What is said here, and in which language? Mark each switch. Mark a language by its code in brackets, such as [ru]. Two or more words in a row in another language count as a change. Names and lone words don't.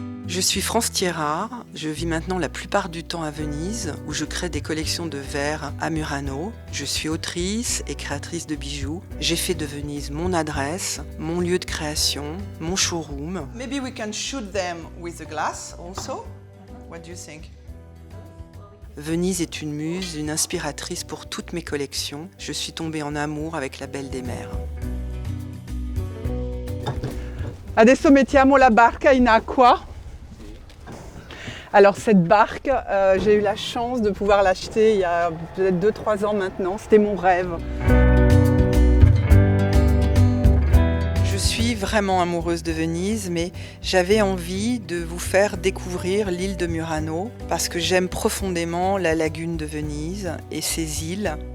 [fr] Je suis France Thierrard, je vis maintenant la plupart du temps à Venise où je crée des collections de verres à Murano. Je suis autrice et créatrice de bijoux. J'ai fait de Venise mon adresse, mon lieu de création, mon showroom. [en] Maybe we can shoot them with the glass also. What do you think? [fr] Venise est une muse, une inspiratrice pour toutes mes collections. Je suis tombée en amour avec la Belle des Mers. [it] Adesso mettiamo la barca in acqua. [fr] Alors cette barque, j'ai eu la chance de pouvoir l'acheter il y a peut-être 2-3 ans maintenant. C'était mon rêve. Je suis vraiment amoureuse de Venise, mais j'avais envie de vous faire découvrir l'île de Murano parce que j'aime profondément la lagune de Venise et ses îles.